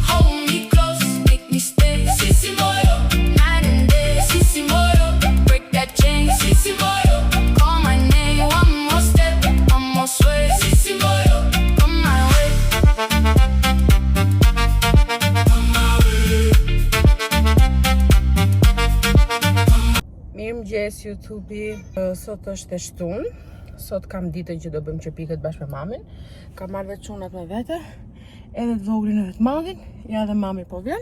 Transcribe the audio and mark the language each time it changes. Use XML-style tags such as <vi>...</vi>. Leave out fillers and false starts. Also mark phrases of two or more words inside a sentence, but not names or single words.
<en>Hold me close, make me stay. Sissy Moyo, night and day. Sissy Moyo, break that chain. Sissy Moyo, call my name. One more step, one more sway. Sissy Moyo, come my way. Come my way.</en> <sq>Mirëmëngjes YouTube-i, sot është e shtunë. Sot kam ditën që do bëjmë qepikët bashkë me mamin. Kam marrë vetë çunat me vete, edhe të voglin edhe të madhin, ja dhe mami po vjen.</sq>